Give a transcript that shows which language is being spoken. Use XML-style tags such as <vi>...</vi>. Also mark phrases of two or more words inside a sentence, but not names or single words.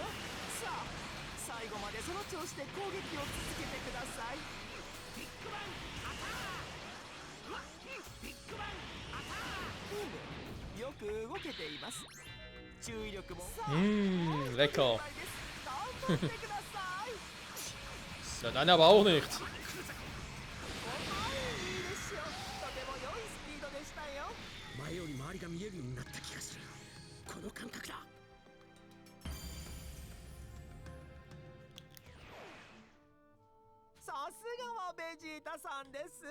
<ja>さあ、最後までその調子で攻撃を続けてください。ビッグバンアタック。ビッグバンアタック。よく動けています。注意力も。</ja> <de>Lecker.</de> <ja>頑張ってください。</ja> <de>Ja, dann aber auch nicht.</de> <ja>いいでしょう。とても良いスピードでしたよ。前より周りが見えるようになった気がする。この感覚だ。さすがはベジータさんです。</ja>